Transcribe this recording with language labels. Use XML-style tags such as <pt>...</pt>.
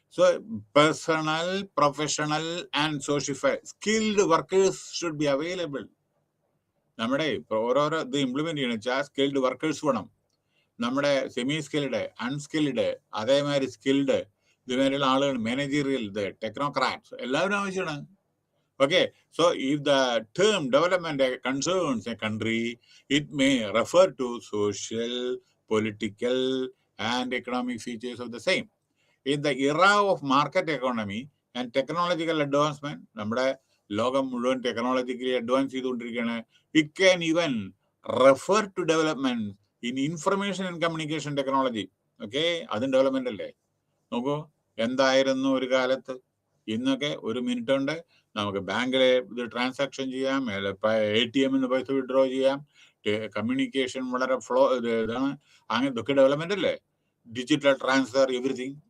<en>So personal, professional and social skilled workers should be available.</en> <ml>നമ്മുടെ ഓരോരോ ഇത് implement ചെയ്യണം വെച്ചാൽ സ്കിൽഡ് വർക്കേഴ്സ് വേണം. നമ്മുടെ സെമി സ്കിൽഡ്, അൺസ്കിൽഡ്, അതേമാതിരി സ്കിൽഡ്, ഇതുമാതിരിയുള്ള ആളുകൾ, മാനേജീരിയൽ, ടെക്നോക്രാറ്റ്സ്, എല്ലാവരും ആവശ്യമാണ്.</ml> <en>Okay, so if the term development concerns a country, it may refer to social, political, and economic features of the same. In the era of market economy and technological advancement,</en> <ml>നമ്മുടെ ലോകം മുഴുവൻ technologically advance ചെയ്തുകൊണ്ടിരിക്കുകയാണ്.</ml> <en>It can even refer to development in information and communication technology.</en> <ml>Okay, അതും development അല്ലേ? നോക്കൂ, എന്തായിരുന്നു ഒരു കാലത്ത്. ഇന്നൊക്കെ ഒരു മിനിറ്റ് കൊണ്ട് നമുക്ക് ബാങ്കിലെ ഇത് ട്രാൻസാക്ഷൻ ചെയ്യാം, ATM പൈസ വിഡ്രോ ചെയ്യാം, കമ്മ്യൂണിക്കേഷൻ വളരെ ഇതാണ്. അങ്ങനെ ഇതൊക്കെ ഡെവലപ്മെന്റ് അല്ലേ? Digital transfer, everything.</ml>